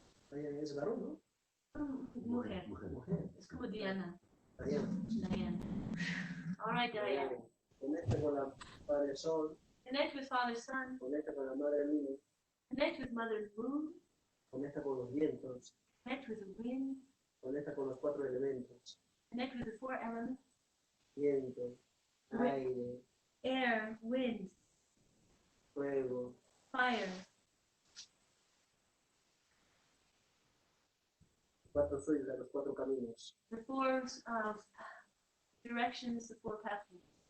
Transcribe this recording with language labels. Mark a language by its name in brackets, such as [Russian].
[Spanish] Diane es varón, ¿no? Mujer. Mujer. Es como Diana. Diane. [English] Diane. All right, Diane. [Spanish] Conecta con la Padre Sol, [English] Connect with Father Sun. [Spanish] conecta con la Madre Luna, [English] Connect with Mother Moon. [Spanish] conecta con los vientos, [English] Connect with the wind. [Spanish] conecta con los 4 elementos, [English] Connect with the 4 elements. [Spanish] viento, aire, [English] air, wind, [Spanish] fuego, [English] fire. [Spanish] 4 suyos a los 4 caminos. [English] The four directions, the four pathways.